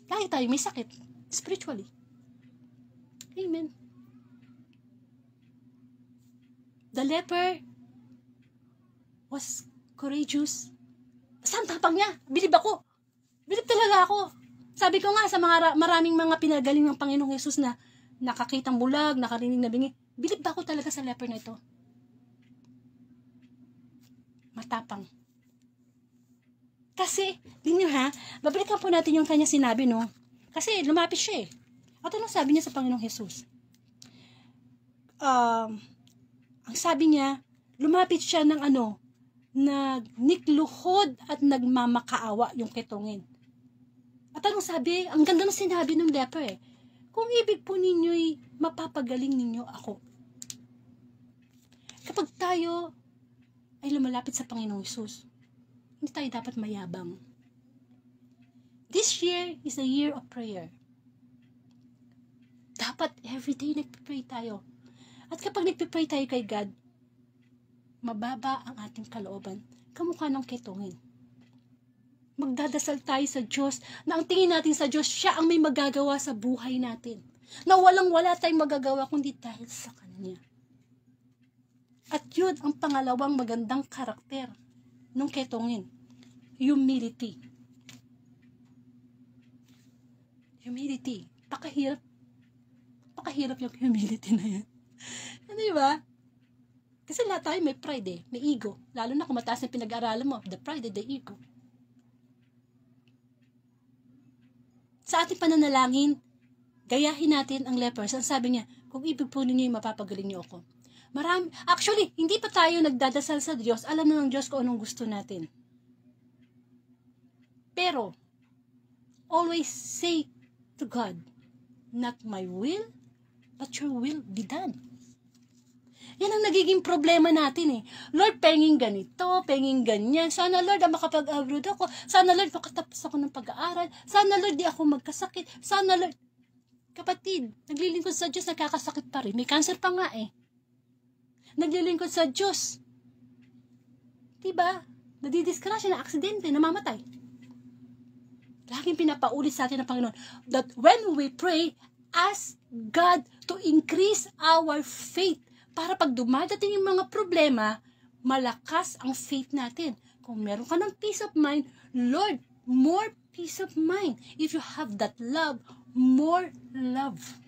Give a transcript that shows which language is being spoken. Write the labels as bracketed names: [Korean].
[Filipino] tayo may sakit, spiritually. Amen. [English] The leper was courageous. [Filipino] Basta ang tapang niya. Bilib ako. Bilib talaga ako. Sabi ko nga sa maraming mga pinagaling ng Panginoong Yesus na nakakitang bulag, nakarinig na bingi, bilib ako talaga sa leper na ito. Matapang. Kasi, din ha, babalikan po natin yung kanya sinabi, no? Kasi lumapit siya eh. At anong sabi niya sa Panginoong Yesus? Ang sabi niya, lumapit siya ng nagnikluhod at nagmamakaawa yung ketongin. At anong sabi? Ang ganda ng sinabi ng leper eh. Kung ibig po ninyo'y mapapagaling ninyo ako. Kapag tayo ay lumalapit sa Panginoong Yesus, hindi tayo dapat mayabang. [English] This year is a year of prayer. [Filipino] Dapat everyday nagpipray tayo. At kapag nagpipray tayo kay God, mababa ang ating kalooban. Kamukha ng ketongin. Magdadasal tayo sa Diyos na ang tingin natin sa Diyos, siya ang may magagawa sa buhay natin. Na walang-wala tayong magagawa kundi dahil sa Kanya. At yun ang pangalawang magandang karakter ng ketongin. [English] Humility. [Filipino] Humility. Pakahirap yung humility na yan. Di ba? Kasi lahat tayo may pride eh. May ego. Lalo na kung mataas na pinag-aaralan mo. [English] The pride and the ego. [Filipino] Sa ating pananalangin, gayahin natin ang lepers. Ang sabi niya, kung ibig po ninyo, mapapagaling niyo ako. Actually, hindi pa tayo nagdadasal sa Diyos. Alam na ng Diyos kung anong gusto natin. [English] Pero, always say to God, not my will, but your will be done. [Filipino] Yan ang nagiging problema natin eh. Lord, penging ganito, penging ganyan. Sana Lord, makapag-abroad ako. Sana Lord, makatapos ako ng pag-aaral. Sana Lord, di ako magkasakit. Sana Lord. Kapatid, naglilingkod sa Diyos, nagkakasakit pa rin. May cancer pa nga eh. Naglilingkod sa Diyos. Diba? Nadidiskrasya na aksidente, namamatay. Laging pinapaulit sa atin ng Panginoon [English] that when we pray, ask God to increase our faith. [Filipino] Para pag dumadating yung mga problema, malakas ang faith natin. Kung meron ka ng [English] peace of mind, Lord, more peace of mind. If you have that love, more love.